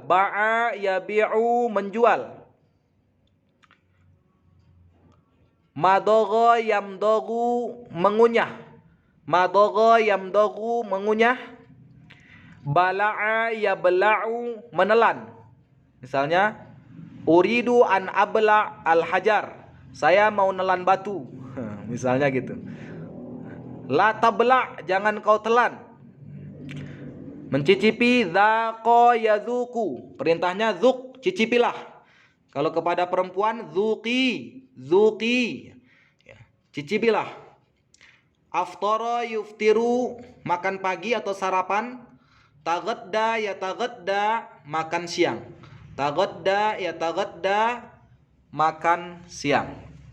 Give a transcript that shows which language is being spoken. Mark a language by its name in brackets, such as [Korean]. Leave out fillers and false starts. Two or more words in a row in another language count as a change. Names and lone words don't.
[Arabic] باع يبيع menjual. مضغ يمضغ mengunyah. مضغ يمضغ mengunyah. بلع يبلع menelan. Misalnya أريد أن أبلع الحجر. [Indonesian] Saya mau nelan batu. Misalnya gitu. [Arabic] لا تبلع [Indonesian] jangan kau telan. [Arabic] Mencicipi ذاق يذوق. [Indonesian] Perintahnya zuk, cicipilah. Kalau kepada perempuan [Arabic] ذوقي، ذوقي. [Indonesian] Ya, cicipilah. [Arabic] أفطر يفطر [Indonesian] makan pagi atau sarapan. [Arabic] تغدى يا تغدى makan siang. تغدى يا تغدى makan siang.